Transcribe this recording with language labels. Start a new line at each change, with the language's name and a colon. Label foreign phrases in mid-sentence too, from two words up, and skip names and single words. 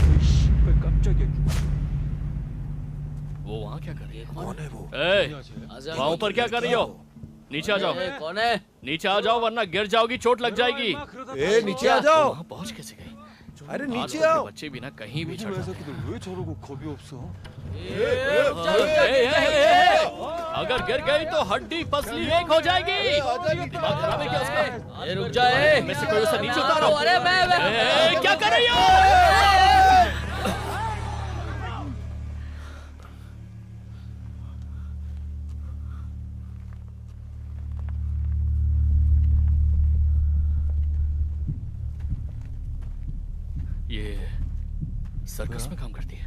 Hindi: वो वहाँ क्या कर रही है? कौन है वो? वहाँ ऊपर क्या कर रही हो? नीचे आ जाओ। कौन है? नीचे आ जाओ वरना गिर जाओगी, चोट लग जाएगी। नीचे आ जाओ। वहाँ पहुँच कैसे गई? अरे नीचे आओ। बच्चे बिना कहीं भी चढ़ जाते हैं।
Korean: 왜 저러고 겁이 없어?
Hindi: अगर गिर गई तो हड्डी पसली एक हो जाएगी। दिमाग खराब है क्या उसका? रुक जाए। मैं से कोई उसे नीचे उतारो। अरे मैं क्या कर रही हो? ये सर्कस में काम करती है।